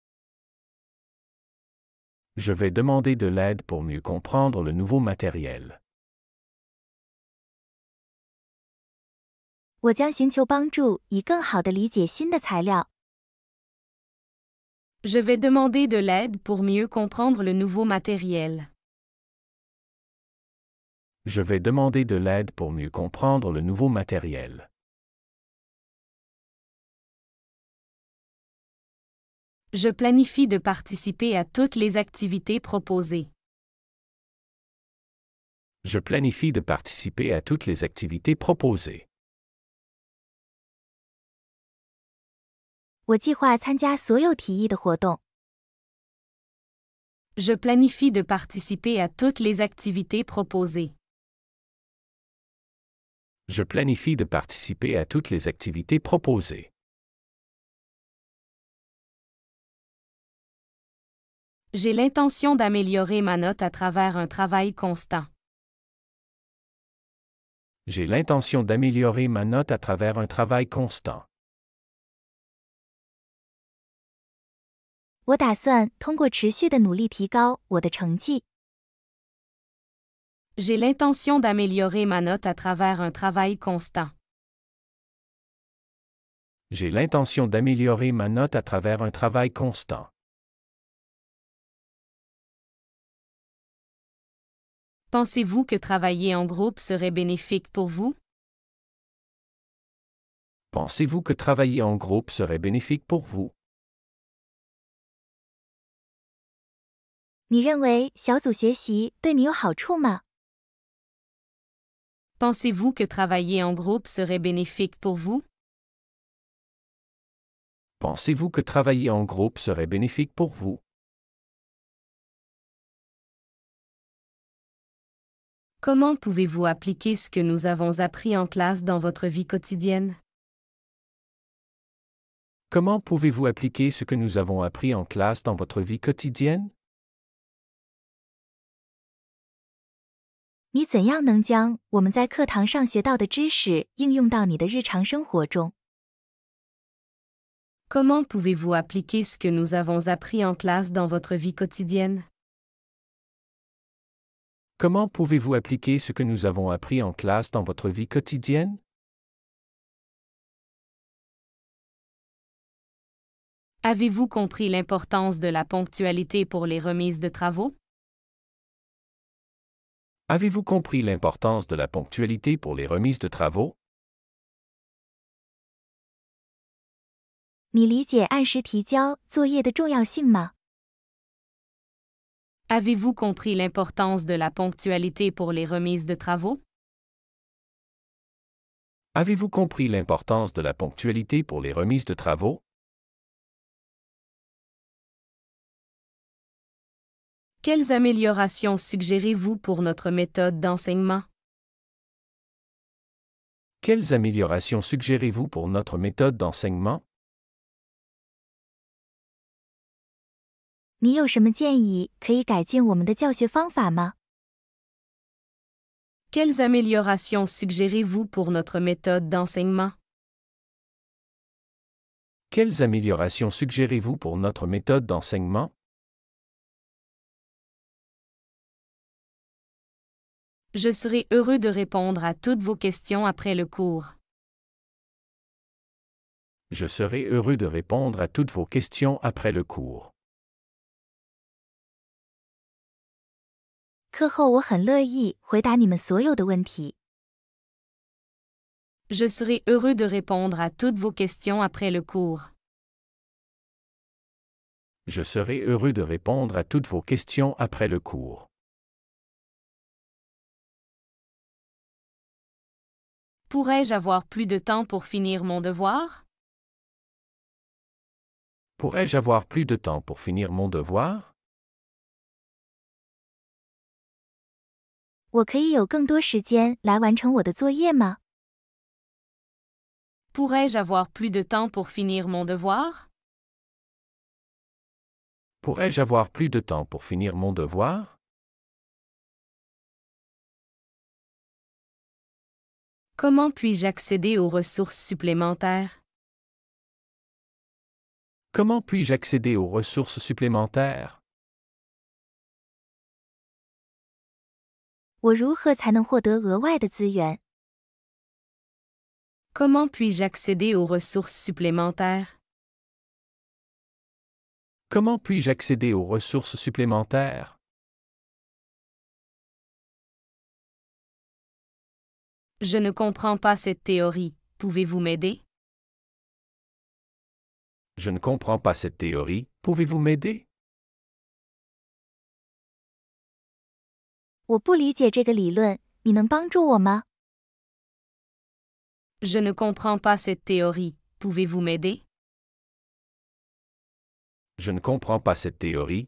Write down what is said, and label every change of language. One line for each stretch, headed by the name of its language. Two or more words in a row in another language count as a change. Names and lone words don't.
French: Je vais demander de l'aide pour mieux comprendre le nouveau matériel.
Chinese: 我将寻求帮助，以更好地理解新的材料。
French: Je vais demander de l'aide pour mieux comprendre le nouveau matériel. Je vais demander de l'aide pour mieux comprendre le nouveau matériel. Je planifie de participer à toutes les activités proposées. Je planifie de participer à toutes les activités proposées.
Chinese: 我计划参加所有提议的活动。
French: Je planifie de participer à toutes les activités proposées. Je planifie de participer à toutes les activités proposées. J'ai l'intention d'améliorer ma note à travers un travail constant. J'ai l'intention d'améliorer ma note à travers un travail constant.
Chinese: 我打算通过持续的努力提高我的成绩。
French: J'ai l'intention d'améliorer ma note à travers un travail constant. J'ai l'intention d'améliorer ma note à travers un travail constant. Pensez-vous que travailler en groupe serait bénéfique pour vous? Pensez-vous que travailler en groupe serait bénéfique pour vous?
Chinese: 你认为小组学习对你有好处吗？
French: Pensez-vous que travailler en groupe serait bénéfique pour vous? Pensez-vous que travailler en groupe serait bénéfique pour vous? Comment pouvez-vous appliquer ce que nous avons appris en classe dans votre vie quotidienne? Comment pouvez-vous appliquer ce que nous avons appris en classe dans votre vie quotidienne?
Chinese: 你怎样能将我们在课堂上学到的知识应用到你的日常生活中？
French: Comment pouvez-vous appliquer ce que nous avons appris en classe dans votre vie quotidienne? Comment pouvez-vous appliquer ce que nous avons appris en classe dans votre vie quotidienne? Avez-vous compris l'importance de la ponctualité pour les remises de travaux? Avez-vous compris l'importance de la ponctualité pour les remises de travaux?
Chinese: 你理解按时提交作业的重要性吗？
French: Avez-vous compris l'importance de la ponctualité pour les remises de travaux? Avez-vous compris l'importance de la ponctualité pour les remises de travaux? Quelles améliorations suggérez-vous pour notre méthode d'enseignement? Quelles améliorations suggérez-vous pour notre méthode d'enseignement?
Chinese: 你有什么建议可以改进我们的教学方法吗？
French: Quelles améliorations suggérez-vous pour notre méthode d'enseignement? Quelles améliorations suggérez-vous pour notre méthode d'enseignement? Je serai heureux de répondre à toutes vos questions après le cours. Je serai heureux de répondre à toutes vos questions après le cours.
Chinese: 课后我很乐意回答你们所有的问题。
French: Je serai heureux de répondre à toutes vos questions après le cours. Je serai heureux de répondre à toutes vos questions après le cours. Pourrais-je avoir plus de temps pour finir mon devoir? Pourrais-je avoir plus de temps pour finir mon devoir?
Chinese: 我可以有更多时间来完成我的作业吗？
French: Pourrais-je avoir plus de temps pour finir mon devoir? Pourrais-je avoir plus de temps pour finir mon devoir? Comment puis-je accéder aux ressources supplémentaires? Comment puis-je accéder aux ressources supplémentaires?
Chinese: 我如何才能获得额外的资源？
French: Comment puis-je accéder aux ressources supplémentaires? Comment puis-je accéder aux ressources supplémentaires? Je ne comprends pas cette théorie. Pouvez-vous m'aider? Je ne comprends pas cette théorie. Pouvez-vous m'aider?
Chinese: 我不理解这个理论，你能帮助我吗？
French: Je ne comprends pas cette théorie. Pouvez-vous m'aider? Je ne comprends pas cette théorie.